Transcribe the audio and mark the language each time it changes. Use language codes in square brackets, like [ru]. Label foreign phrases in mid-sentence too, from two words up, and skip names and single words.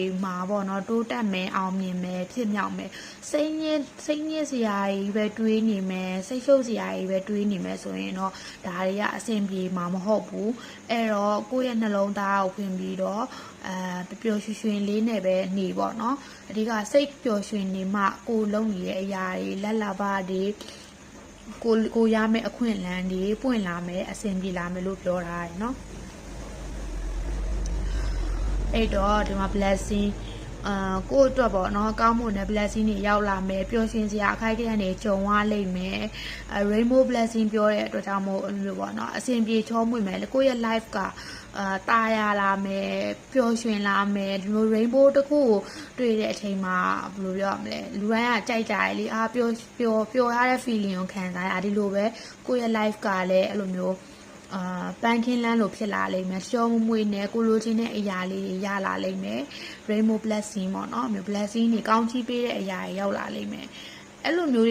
[my] မှာပေါ့နော်တိုးတက်မယ်အောင်မြင်မယ်ဖြစ်မြောက်မယ်စိတ်ညစ်စရာကြီးပဲတွေးနေမယ်စိတ်ရှုပ်စရာကြီးပဲတွေးနေမယ်ဆိုရင်တော့ဒါတွေကအဆင်ပြေမှာမဟုတ်ဘူးအဲ့တော့ကိုယ့်ရဲ့နှလုံးသားကိုဖွင့်ပြီးတော့ပျော်ရွှင်လေးနဲ့ပဲနေပေါ့နော်အဓိကစိတ်ပျော်ရွှင်နေမှကိုလုံးနေရဲ့အရာတွေလက်လာပါတွေကိုရမယ့်အခွင့်အလမ်းတွေပွင့်လာမယ်အဆင်ပြေလာမယ်လို့ပြောထားတယ်เนาะ အဲ့တော့ဒီမှာ blessing ကိုယ့်အတွက်ပေါ့နော်ကောင်းမွန်တဲ့ blessing တွေရောက်လာမယ်ပျော်ရွှင်စရာအခိုက်အတန့်တွေကြုံရလိမ့်မယ် [en] rainbow blessing [my] ပြောတဲ့အတွက်ကြောင့်မို့လို့ပေါ့နော်အဆင်ပြေချောမွေ့မယ်ကိုယ့်ရဲ့ life ကတာယာလာမယ်ပျော်ရွှင်လာမယ်ဒီလို rainbow တစ်ခုကိုတွေ့တဲ့အချိန်မှာဘယ်လိုပြောရမလဲလူတိုင်းကကြိုက်ကြရလေပျော်ရတဲ့ feeling ကိုခံစားရဒီလိုပဲကိုယ့်ရဲ့ life ကလည်းအဲ့လိုမျိုးပန်းခင်းလန်းလို့ဖြစ်လာလိမ့်မယ်ရှော မမွေနဲ့ကိုလိုချင်တဲ့အရာလေးတွေရလာလိမ့်မယ် [en] rainbow blessing [my] ပေါ့နော်မျိုး blessing တွေကောင်းချီးပေးတဲ့အရာတွေရောက်လာလိမ့်မယ်အဲ့လိုမျိုး